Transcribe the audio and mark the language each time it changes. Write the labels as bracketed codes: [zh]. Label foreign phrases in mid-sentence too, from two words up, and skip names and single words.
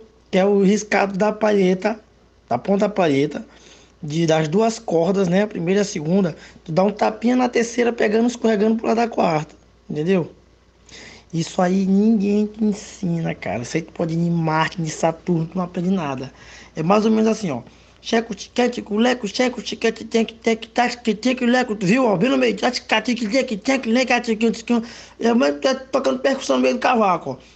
[pt] Que é o riscado da palheta, da ponta da palheta, das duas cordas, né? A primeira e a segunda. Tu dá um tapinha na terceira, escorregando pro lado da quarta, entendeu? Isso aí ninguém te ensina, cara. Isso aí tu pode ir em Marte, em Saturno, tu não aprende nada. É mais ou menos assim, ó. Checo, tiquete, culeco, checo, tiquete, leco, tu viu, ó, bem no meio, tocando percussão no meio do cavaco, ó.